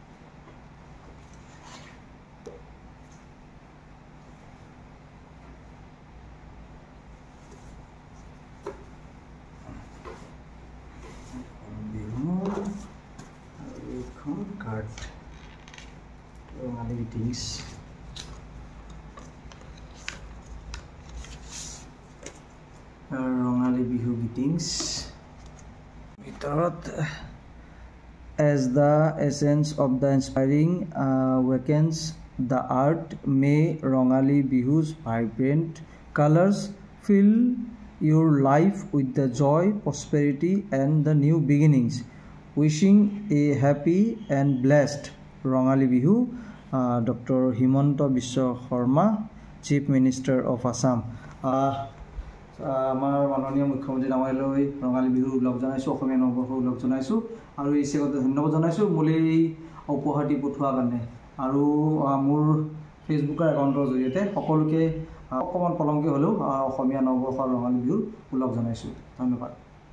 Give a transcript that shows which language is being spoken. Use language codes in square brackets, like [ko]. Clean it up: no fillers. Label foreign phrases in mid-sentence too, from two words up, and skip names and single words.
[as] এখন কাৰ্ড ৰঙালী গ্ৰীটিংছ ৰঙালী বিহু গ্ৰীটিংছ [en] ভিতৰত As the essence of the inspiring wakens the art, may Rongali Bihu's vibrant colors fill your life with the joy, prosperity and the new beginnings. Wishing a happy and blessed Rongali Bihu, Dr. Himanta Biswa Sharma, Chief Minister of Assam. [as] আমাৰ মাননীয় মুখ্যমন্ত্ৰী ডাঙৰীয়ালৈ ৰঙালী বিহুৰ উল্লেখ জনাইছো অসমীয়া নৱবৰ্ষৰ উল্লেখ জনাইছো আৰু এই চেগতে ধন্যবাদ জনাইছো মোলে উপহাৰটি পঠোৱাৰ কাৰণে আৰু মোৰ ফেচবুকৰ একাউণ্টৰ জৰিয়তে সকলোকে অকমান পলমকৈ হলেও অসমীয়া নৱবৰ্ষৰ ৰঙালী বিহুৰ উল্লেখ জনাইছো ধন্যবাদ